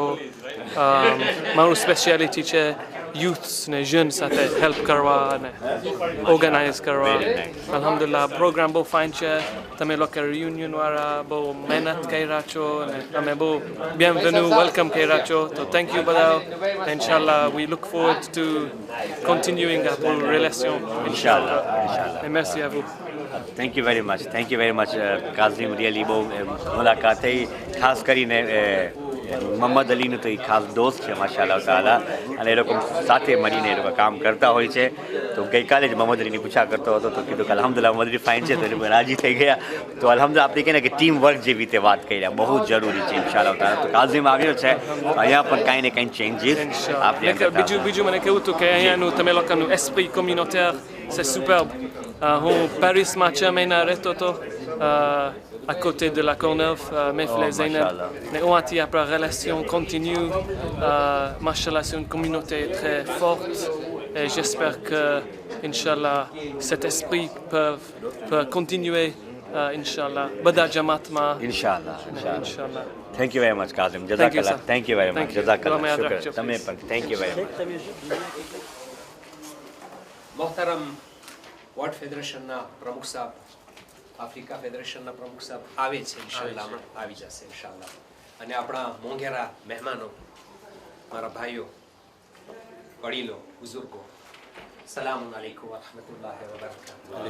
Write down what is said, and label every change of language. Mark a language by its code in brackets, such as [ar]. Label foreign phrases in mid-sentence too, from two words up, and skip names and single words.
[gu] મારું સ્પેશિયાલિટી છે યુથ્સ ને જન સાથે હેલ્પ કરવા અને ઓર્ગેનાઇઝ કરવા. અલ્હમ્દુલિલ્લાહ પ્રોગ્રામ બહુ ફાઇન છે. તમે લોકો રિયુનિયનવાળા બહુ મહેનત કર્યા છો અને તમે બહુ bienvenue વેલકમ કર્યા છો. તો [en] thank you [gu] બધા. [en] ઇન્શાલ્લાહ we look forward to continuing our relation. [gu] ઇન્શાઅલ્લાહ. [fr] Et merci à vous. [en] thank you very much [gu] કાઝિમ. રિયલી બહુ મુલાકાત થઈ. ખાસ કરીને મોહમ્મદ અલીનું તો એ ખાસ દોસ્ત છે [ar] ما شاء الله تعالى [gu] અને એ લોકો સાથે મળીને એ લોકો કામ કરતા હોય છે. તો ગઈકાલે જ મોહમ્મદ અલીની પૂછા કરતો હતો તો કીધું કે અલ્હમ્દુલિલ્લાહ મોહમ્મદ અલી ફાઇન છે તો એ લોકો રાજી થઈ ગયા. તો અલ્હમ્દુલિલ્લાહ આપણે કહીએ ને કે [en] team work [gu] જેવી રીતે વાત કર્યા બહુ જરૂરી છે [ar] إن شاء الله تعالى. [gu] તો કાઝિમ આવ્યો છે અહીંયા પણ કાંઈ ને કાંઈ ચેન્જીસ આપણે બીજું મને કહેવું હતું કે અહીંયાનું તમે લોકોનું [fr] esprit communautaire c'est superbe. [gu] હું પેરિસમાં 6 મહિના રહેતો હતો [fr] à côté de la Courneuve, Mefle Zainab. Mais on a après relation continue. Mashallah, c'est une communauté très forte et j'espère que, Inch'Allah, cet esprit peut continuer. [gu] Inch'Allah. બધા જમાતમાં. ઇન્શાઅલ્લાહ. Inch'Allah. [en] thank you very much કાઝિમ. Thank you, [gu] જઝાકલ્લાહ. [en] sir. thank you very much. Thank you. [gu] જઝાકલ્લાહ. તમે યાદ શુક્ર. રાખજો. તમે પણ [en] thank you very much. [gu] મોહતરમ વર્લ્ડ ફેડરેશનના પ્રમુખ સાહેબ, આફ્રિકા ફેડરેશનના પ્રમુખ સાહેબ આવે છે ઇન્શાલ્લાહ, હમણાં આવી જશે ઇન્શાલ્લાહ. અને આપણા મોંઘેરા મહેમાનો, મારા ભાઈઓ, વડીલો, બુઝુર્ગો, [ar] سلام عليكم ورحمة الله وبركاته.